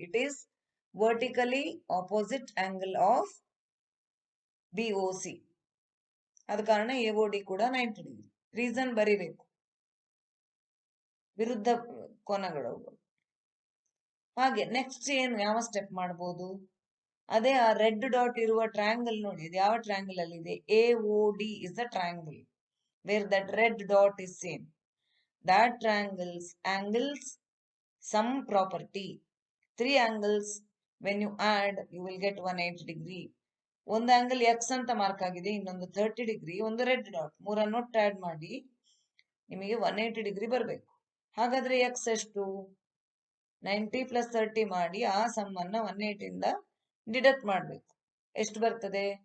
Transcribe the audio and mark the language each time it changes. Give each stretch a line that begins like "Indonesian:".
English: it is vertically opposite angle of BOC,
Kannada: ಆದ ಕಾರಣ AOD ಕೂಡ
English: 90 degree.
Kannada: ರೀಸನ್ ಬರಿಬೇಕು, ವಿರುದ್ಧ ಕೋನಗಳು. ಹಾಗೆ ನೆಕ್ಸ್ಟ್ ಏನು, ಯಾವ ಸ್ಟೆಪ್ ಮಾಡಬಹುದು? ಅದೇ ಆ ರೆಡ್ ಡಾಟ್ ಇರುವ ಟ್ರಯಾಂಗಲ್ ನೋಡಿ, ಇದು ಯಾವ ಟ್ರಯಾಂಗಲ್ ಅಲ್ಲಿ ಇದೆ?
English: AOD is the triangle where that red dot is seen. That triangles angles some property. 3 angles when you add you will get 180 degree.
Kannada: ಒಂದು ಆಂಗಲ್ X ಅಂತ ಮಾರ್ಕ್ ಆಗಿದೆ, ಇನ್ನೊಂದು 30 ಡಿಗ್ರಿ, ಒಂದು ರೆಡ್ ಡಾಟ್. ಮೂರನ್ನು ಆಡ್ ಮಾಡಿ ನಿಮಗೆ 180 ಡಿಗ್ರಿ ಬರಬೇಕು. ಹಾಗಾದ್ರೆ X ಎಷ್ಟು? 90 ಪ್ಲಸ್ 30 ಮಾಡಿ ಆ ಸಮ್ ಅನ್ನ 180 ಇಂದ ಡಿಡಕ್ಟ್ ಮಾಡಬೇಕು. ಎಷ್ಟು ಬರ್ತದೆ?